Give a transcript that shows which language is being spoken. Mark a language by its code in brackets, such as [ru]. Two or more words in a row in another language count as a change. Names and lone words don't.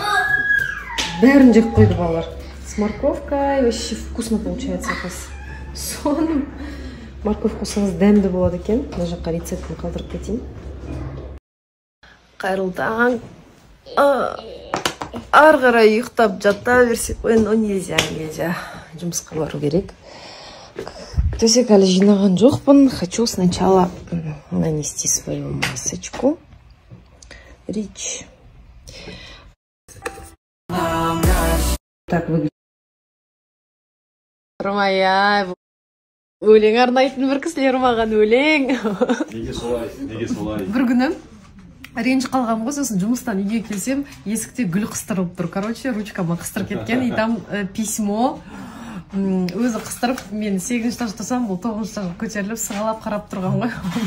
[kk] Бәрін жеп қойды балалар. [ru] С морковкой вообще вкусно получается. [kk] Соным морковь қосаңыз дәмді болады екен. Мына жаққа рецептін қалдырып кетейін. Қайырлы таң. Ары қарай ұйықтап жата берсек, [ru] но нельзя. [kk] Жұмысқа бару керек. Төсек әлі жинаған жоқпын. [ru] Хочу сначала нанести свою масочку. Рич. Так выглядит. [kk] Ромая, өлең арнайтын бір кісілер маған өлең. Неге солай? Бір күні ренжіп қалғам ғой, сосын жұмыстан үйге келсем, есікте гүл қыстырылып тұр. Короче, ручкама қыстырып кеткен, [ru] и там письмо. [kk] Өзі қыстырып, мен 8-ші этажда тұрсам, бұл 9-ші этажға көтеріліп, сығалап қарап тұрған ғой.